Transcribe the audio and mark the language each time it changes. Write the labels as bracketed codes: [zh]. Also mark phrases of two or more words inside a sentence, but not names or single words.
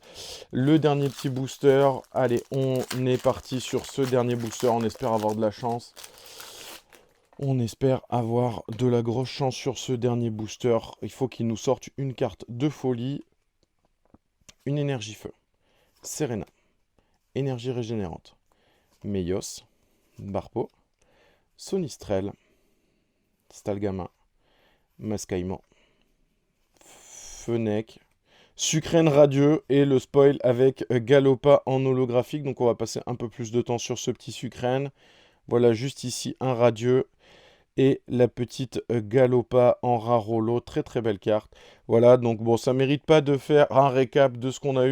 [fr] Le dernier petit booster, allez, on est parti sur ce dernier booster, on espère avoir de la chance. On espère avoir de la grosse chance sur ce dernier booster. Il faut qu'il nous sorte une carte de folie. Une énergie feu. Serena. Énergie régénérante. Meios. Barpo. Sonistrel. Stalgama. Mascaïman. Fennec. Sucrène radieux et le spoil avec Galopa en holographique. Donc on va passer un peu plus de temps sur ce petit Sucrène. Voilà juste ici un radieux. Et la petite Galopa en rare holo, très très belle carte. Voilà, donc bon, ça mérite pas de faire un récap de ce qu'on a eu.